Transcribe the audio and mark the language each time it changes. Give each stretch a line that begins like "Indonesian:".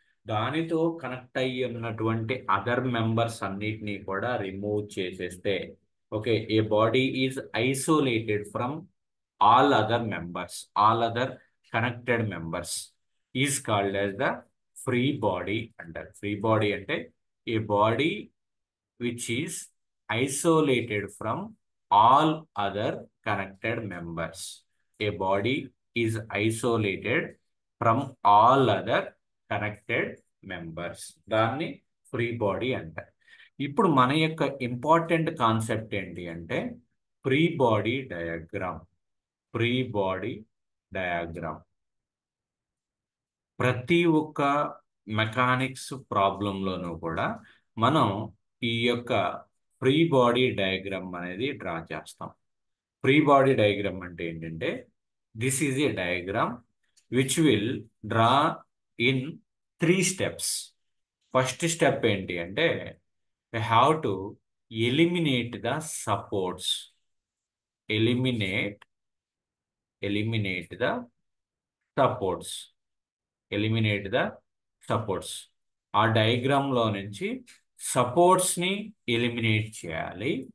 Telugu: దానితో కనెక్ట్ అయ్యి ఉన్నటువంటి అదర్ మెంబర్స్ అన్నిటినీ కూడా రిమూవ్ చేసేస్తే
English: Okay, a body is isolated from all other members, all other connected members is called as the free body అంటారు. Free body అంటే a body which is isolated from all other connected members. A body is isolated from all other connected members.
Telugu: దాన్ని free body అంటారు. ఇప్పుడు మన యొక్క important concept ఏంటి అంటే free body diagram. Free body diagram. ప్రతి ఒక్క మెకానిక్స్ ప్రాబ్లంలోనూ కూడా మనం ఈ యొక్క ఫ్రీ బాడీ డయాగ్రామ్ అనేది డ్రా చేస్తాం.
English: free body diagram
Telugu: అంటే ఏంటంటే
English: This is a diagram which will draw in 3 steps. First step
Telugu: ఏంటి అంటే
English: we have to eliminate the supports. eliminate eliminate the supports. eliminate the supports.
Telugu: ఆ diagram లో నుంచి supports ని ఎలిమినేట్ చేయాలి.